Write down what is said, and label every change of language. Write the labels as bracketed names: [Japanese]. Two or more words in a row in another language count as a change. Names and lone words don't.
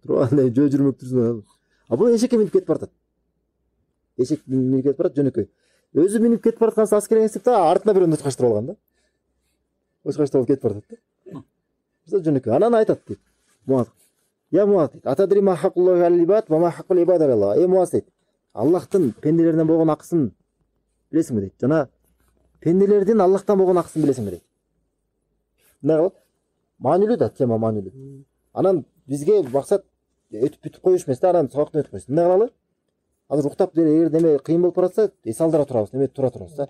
[Kyrgyz] Андай жөө жүрмөк турсун. Бул эшекке минип кетип баратат. Эшек минип кетип барат жөнөкөй. Өзү минип кетип бараткан аскерге эсип да артына бирөөнү учкаштырып алган да. Учкаштырып кетип баратат да. Бизде жөнөкөй. Анан айтат дейт. Муаз. Я Муаз дейт. [Arabic] أتدري ما حق الله على العباد وما حق العباد على الله. [Kyrgyz] Муаз дейт. Аллахтын пенделеринен болгон акысын билесиңби дейт. Жана пенделердин Аллахтан болгон акысын билесиңби дейт. Эмне кылат? Маанилүү да, тема маанилүү. Анан бизге максат өтүп бүтүп коюш эмес да, анан сабактан өтүп коюш. Эмне кылалы? Азыр уктап эгер неме кыйын болуп баратса, эс алдыра турабыз, неме тура турабыз да.